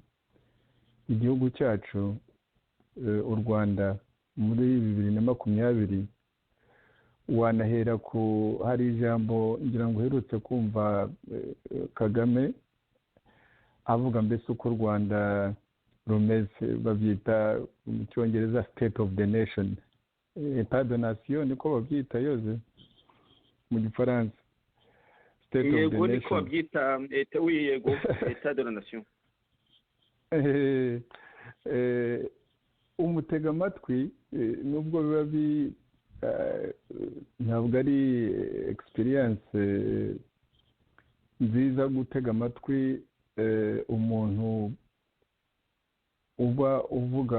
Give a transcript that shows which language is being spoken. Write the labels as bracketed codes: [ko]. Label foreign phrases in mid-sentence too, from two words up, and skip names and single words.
[rw] igihugu cyacu u Rwanda muri 2020 wanahera ku hari ijambo ngira ngo uherutse kumva Kagame avuga mbese uko u Rwanda rumeze, babyita mu cyongereza [en] state of the nation, [fr] etat de nation [rw] niko babyita yoze mu gifaransa, [en] state of the nation. [rw] Yego niko babyita yego [fr] etat de la nation. [rw] Umutega amatwi nubwo biba ntabwo ari experience nziza gutega amatwi umuntu uba uvuga